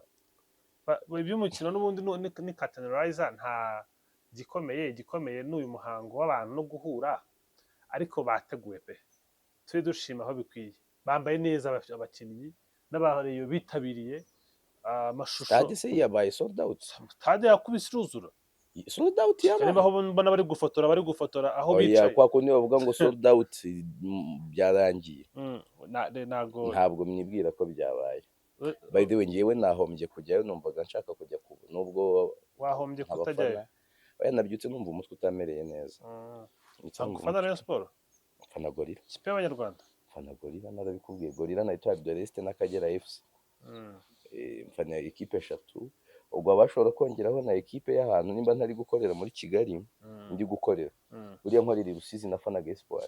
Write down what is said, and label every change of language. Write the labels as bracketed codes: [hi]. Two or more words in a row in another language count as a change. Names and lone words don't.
[rw] iby'umukino n'ubundi ni Catenarizer, nta gikomeye n'uyu muhango w'abantu no guhura, ariko bateguye pe, turi dushima aho bikwiye. Bambaye neza abakinnyi n'abareyo bitabiriye amashusho. stade se yabaye [en] sold out, [rw] stade yakubise iruzura. [en] sold out [rw] yabaye. Niba aho mbona bari gufotora aho bicaye. Kwa kundi bavuga ngo [en] sold out [rw] byarangiye. Ntabwo mwibwira ko byabaye. [en] By the way, [rw] ngewe nahombye kujyayo, numvaga nshaka kujya nubwo wahombye kutajyayo. Oya, nabyutse numva umutwe utamereye neza. Ufana Rayon Sport? Ufana Gorilla. Kipe y'Abanyarwanda? Ufana Gorilla, narabikubwiye. Gorilla na Etoile de l'Est n'Akagera FC. mfana ekipe eshatu, ubwo abashobora kongeraho na ekipe y'ahantu nimba ntari gukorera muri Kigali ndi gukorera buriya nkorera i Rusizi nafanaga Espoir.